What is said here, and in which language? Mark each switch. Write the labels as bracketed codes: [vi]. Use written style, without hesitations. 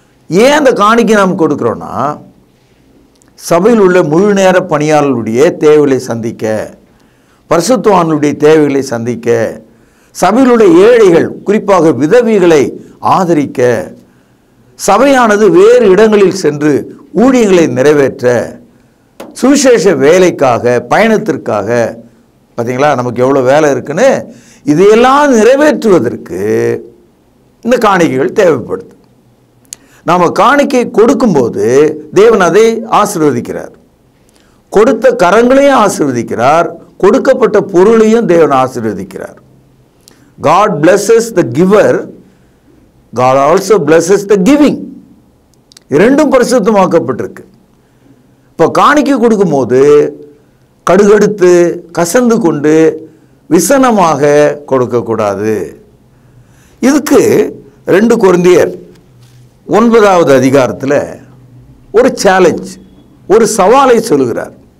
[ta] ஏன் அந்த காணிக்கை நாம் கொடுக்குறோன்னா, சபையில் உள்ள முழு நேர பணியாளர்களுடைய தேவைகளை சந்திக்க, பரிசுத்தவான்களுடைய தேவைகளை சந்திக்க, சபையில் உள்ள ஏழைகள் குறிப்பாக விதவிகளை ஆதரிக்க, சபையானது வேறு இடங்களில் சென்று ஊழியங்களை நிறைவேற்ற, சுவிசேஷ வேலைக்காக, பயணத்திற்காக, பார்த்தீங்களா நமக்கு எவ்வளோ வேலை இருக்குன்னு, இதையெல்லாம் நிறைவேற்றுவதற்கு இந்த காணிக்கைகள் தேவைப்படுது. நாம் காணிக்கை கொடுக்கும்போது தேவன் அதை ஆசீர்வதிக்கிறார். கொடுத்த கரங்களையும் ஆசீர்வதிக்கிறார், கொடுக்கப்பட்ட பொருளையும் தேவன் ஆசீர்வதிக்கிறார். [en] God blesses the giver, God also blesses the giving. [ta] இரண்டும் பரிசுத்தமாக்கப்பட்டிருக்கு. இப்போ காணிக்கை கொடுக்கும்போது கடுகடுத்து கசந்து கொண்டு விசனமாக கொடுக்கக்கூடாது. இதுக்கு 2 கொரிந்தியர் 9வது அதிகாரத்தில் ஒரு சேலஞ்ச், ஒரு சவாலை சொல்லுகிறார்.